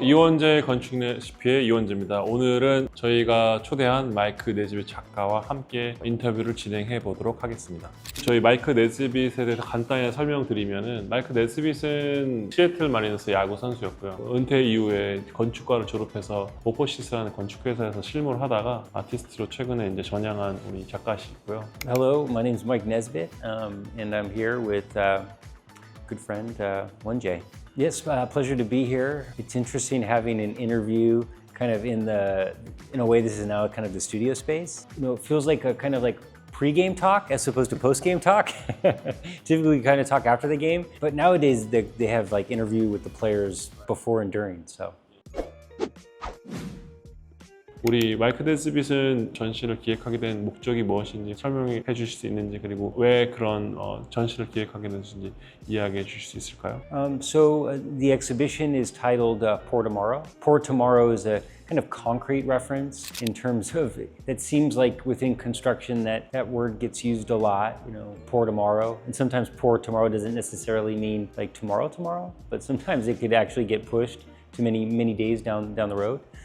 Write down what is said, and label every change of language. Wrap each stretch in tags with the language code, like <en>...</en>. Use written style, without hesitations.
<ko>이원재 건축 레시피의 이원재입니다. 오늘은 저희가 초대한 마이크 네즈빗 작가와 함께 인터뷰를 진행해 보도록 하겠습니다. 저희 마이크 네즈빗에 대해서 간단히 설명드리면은, 마이크 네즈빗은 시애틀 마리너스 야구 선수였고요. 은퇴 이후에 건축과를 졸업해서 모포시스라는 건축회사에서 실무를 하다가 아티스트로 최근에 이제 전향한 우리 작가시고요.</ko> <en>Hello, my name is Mike Nesbitt, and I'm here with good friend Wonjae. Yes, pleasure to be here. It's interesting having an interview kind of in a way this is now kind of the studio space. You know, it feels like a kind of like pre-game talk as opposed to post-game talk. Typically we kind of talk after the game, but nowadays they have like interview with the players before and during, so.</en> <ko>우리 마이크 네즈빗은 전시를 기획하게 된 목적이 무엇인지 설명해 주실 수 있는지, 그리고 왜 그런 전시를 기획하게 됐는지 이야기해 주실 수 있을까요?</ko> <en>The exhibition is titled Pour Tomorrow. Pour Tomorrow is a kind of concrete reference in terms of, it seems like within construction that word gets used a lot, you know, pour tomorrow. And sometimes pour tomorrow doesn't necessarily mean like tomorrow, but sometimes it could actually get pushed to many days down the road.</en>